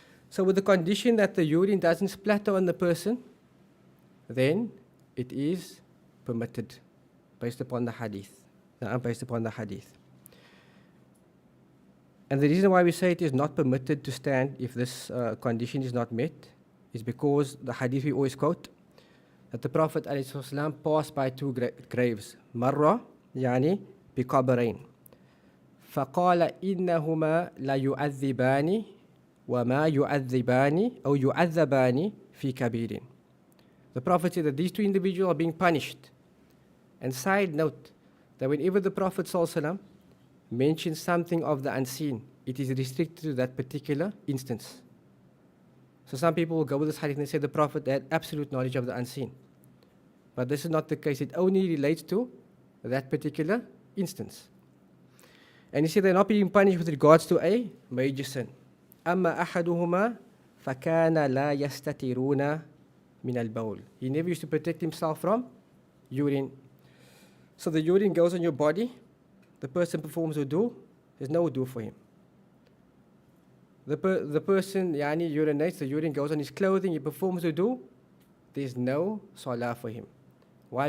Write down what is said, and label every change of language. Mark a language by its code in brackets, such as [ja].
[en] So with the condition that the urine doesn't splatter on the person, then it is permitted based upon the hadith. Based upon the hadith. And the reason why we say it is not permitted to stand if this condition is not met is because the hadith we always quote, that the Prophet ﷺ passed by two graves. [ar] Marra, yani biqabarain. فقال إنهما لا يعذبان وما يعذبان أو يعذبان في كبير. [en] The Prophet said that these two individuals are being punished. And side note, that whenever the Prophet ﷺ mentions something of the unseen, it is restricted to that particular instance. So some people will go with this hadith and say the Prophet had absolute knowledge of the unseen. But this is not the case. It only relates to that particular instance. And he said they're not being punished with regards to a major sin. [ar] أما أحدهما فكان لا يستترون من البول. [en] He never used to protect himself from urine. So the urine goes on your body, the person performs wudu, there's no wudu for him. The person urinates, the urine goes on his clothing, he performs wudu, there's no salah for him. Why?